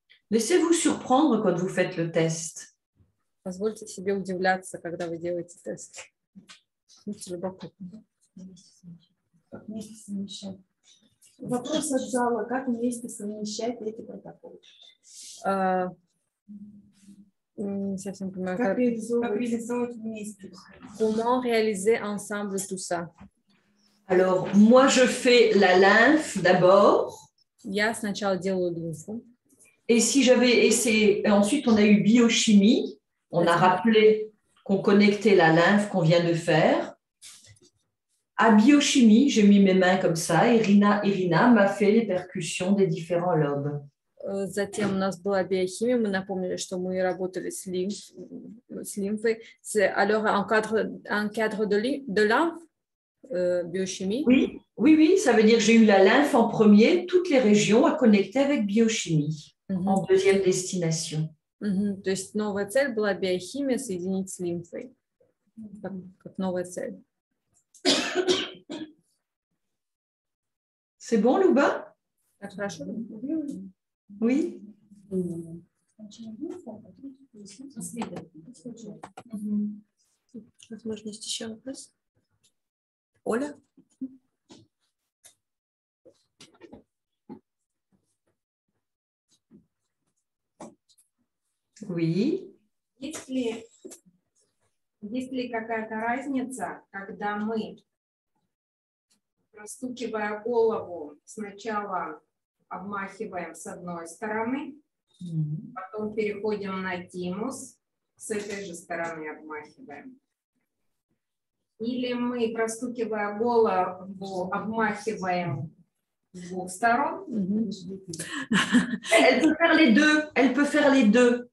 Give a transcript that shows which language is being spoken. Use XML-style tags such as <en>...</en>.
<fr>Laissez-vous surprendre quand vous faites le test.</fr> <ru>Позвольте себе удивляться, когда вы делаете тест. Как вместе совмещать? Вопрос от зала. Как вместе совмещать эти протоколы? Не совсем понимаю. Как реализовывать вместе?</ru> <fr>Comment réaliser ensemble tout ça? Alors, moi, je fais la lymphe d'abord.</fr> <ru>Я сначала делаю лимфу.</ru> <fr>Et si j'avais essayé, ensuite on a eu biochimie, on a rappelé qu'on connectait la lymphe qu'on vient de faire. À biochimie, j'ai mis mes mains comme ça et Irina m'a fait les percussions des différents lobes.</fr> <ru>Затем у нас была биохимия, мы напомнили, что мы работали с лимфой.</ru> <fr>Alors, en cadre de lymphe, biochimie. Oui, ça veut dire que j'ai eu la lymphe en premier, toutes les régions à connecter avec biochimie. En deuxième destination.</fr> <ru>То есть новая цель была биохимия соединить с лимфой, как новая цель.</ru> <fr>C'est bon, Louba?</fr> <ru>Хорошо.</ru> <fr>Oui.</fr> <ru>Возможность еще вопрос? Оля?</ru> <fr>Oui.</fr> <ru>Есть ли какая-то разница, когда мы, простукивая голову, сначала обмахиваем с одной стороны, потом переходим на тимус, с этой же стороны обмахиваем. Или мы, простукивая голову, обмахиваем с двух сторон.</ru> <fr>Elle peut faire les deux. Elle peut faire les deux.</fr>